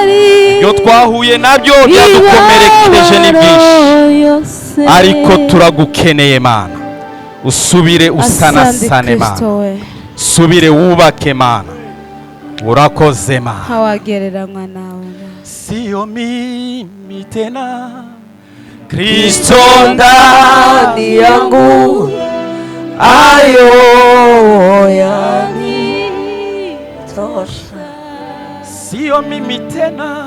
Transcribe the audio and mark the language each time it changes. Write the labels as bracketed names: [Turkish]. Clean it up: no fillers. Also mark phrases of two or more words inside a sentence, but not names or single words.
[Kinyarwanda] Yo twahuye nabyo byadukomerekeje ni byinshi, ariko turagukeneye Mana. Usubire usanasane Mana, subire wubake Mana. Urakoze Mana, hawagereranywa nawe. [Swahili] Sio mimi tena, Kristo ndani yangu, ayo yanitosha. Sio mimi tena,